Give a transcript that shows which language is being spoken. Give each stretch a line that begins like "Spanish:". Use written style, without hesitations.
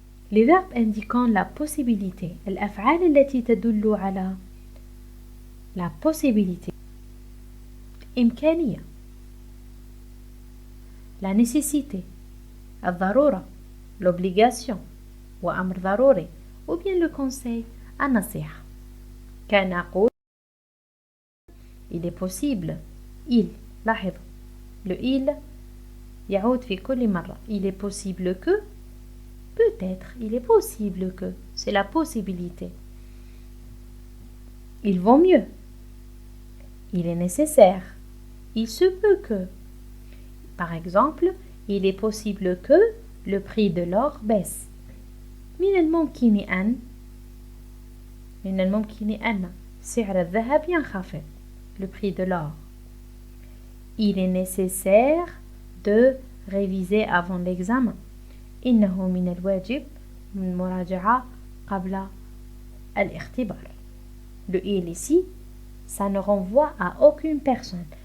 French: Les verbes indiquant la possibilité,
Arabic: الأفعال التي تدل على
French: la possibilité. إمكانية, la nécessité, الضرورة, l'obligation, وأمر ضروري, ou bien le conseil, النصيحة.
Arabic: كان أقول
French: il est possible,
Arabic: il, لاحظوا, le il يعود في كل مرة.
French: Il est possible que, peut-être, il est possible que, c'est la possibilité. Il vaut mieux, il est nécessaire, il se peut que. Par exemple, il est possible que le prix de l'or baisse.
Arabic: من الممكن أن سعر الذهب ينخفض.
French: Le prix de l'or. Il est nécessaire de réviser avant l'examen.
Arabic: إنه من الواجب المراجعة قبل الاختبار.
French: Le il ici, ça ne renvoie à aucune personne.